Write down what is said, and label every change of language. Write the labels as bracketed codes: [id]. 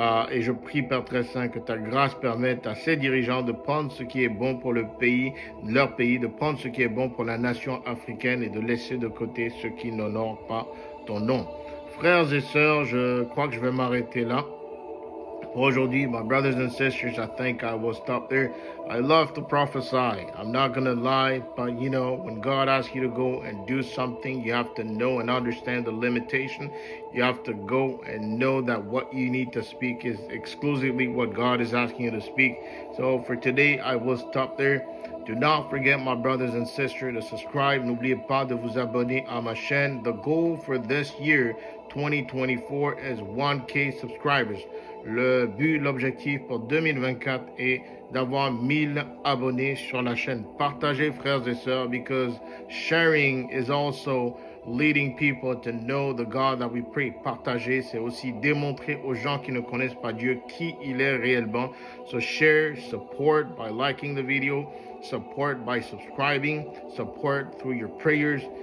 [fr] Et je prie, Père très saint, que ta grâce permette à ces dirigeants de prendre ce qui est bon pour le pays, leur pays, de prendre ce qui est bon pour la nation africaine et de laisser de côté ce qui n'honore pas ton nom. Frères et sœurs, je crois que je vais m'arrêter là. Aujourd'hui, [en] my brothers and sisters, I think I will stop there. I love to prophesy. I'm not going to lie, but when God asks you to go and do something, you have to know and understand the limitation. You have to go and know that what you need to speak is exclusively what God is asking you to speak. So for today, I will stop there. Do not forget, my brothers and sisters, to subscribe. [fr] N'oubliez pas de vous abonner à ma chaîne. [en] The goal for this year, 2024, is 1K subscribers. [fr] Le but, l'objectif pour 2024 est d'avoir 1000 abonnés sur la chaîne. Partagez, frères et sœurs, [en] because sharing is also leading people to know the God that we pray. [fr] Partager, c'est aussi démontrer aux gens qui ne connaissent pas Dieu qui il est réellement. [en] So share, support by liking the video, support by subscribing, support through your prayers.